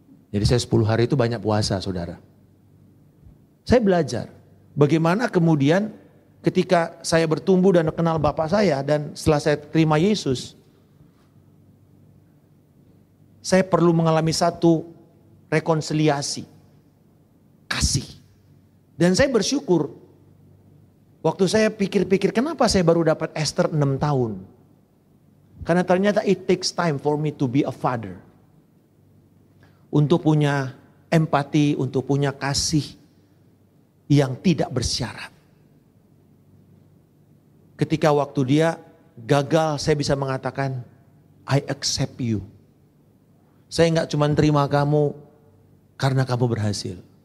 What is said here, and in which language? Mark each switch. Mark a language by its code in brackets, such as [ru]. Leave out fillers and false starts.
[id] Jadi saya 10 hari itu banyak puasa saudara. Saya belajar bagaimana kemudian ketika saya bertumbuh dan kenal bapak saya dan setelah saya terima Yesus. Saya perlu mengalami satu rekonsiliasi. Kasih. Dan saya bersyukur. Waktu saya pikir-pikir kenapa saya baru dapat Esther 6 tahun. Karena ternyata [en] it takes time for me to be a father. [id] Untuk punya empati, untuk punya kasih yang tidak bersyarat. Ketika waktu dia gagal, saya bisa mengatakan, [en] I accept you. [id] Saya nggak cuma terima kamu karena kamu berhasil.